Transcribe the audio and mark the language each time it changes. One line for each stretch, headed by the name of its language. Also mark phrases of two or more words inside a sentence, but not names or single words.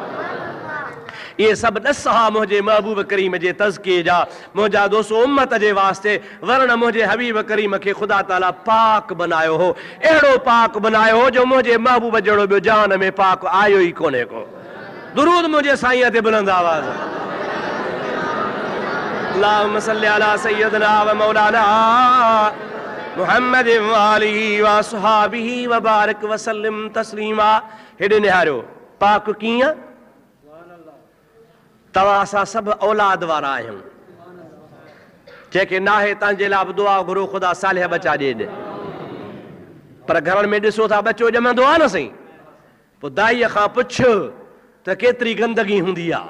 Sindhi: ये सभु ॾस हा मुंहिंजे महबूब करीम जे तज़किये जा। मुंहिंजा दोस्त उम्मत जे वास्ते वरन मुंहिंजे हबीब करीम खे ख़ुदा ताला पाक बनायो हो, अहिड़ो पाक बनायो हो जो मुंहिंजे महबूब जहिड़ो ॿियो जान में पाक आयो ई कोन्हे को। दुरूद मुंहिंजे साईं ते बुलंद आवाज़।
Arabic: اللهم صل على سيدنا ومولانا محمد وآله وأصحابه وبارك وسلم تسليما.
Sindhi: हेॾे निहारियो पाक कीअं? तव्हां असां सभु औलाद वारा आहियूं, जंहिंखे नाहे तव्हांजे लाइ बि दुआ घुरो, ख़ुदा सालिह बचा ॾे। पर घरनि में ॾिसो था बचो ॼमंदो आहे न साईं, पोइ दाईअ खां पुछ त केतिरी गंदगी हूंदी आहे।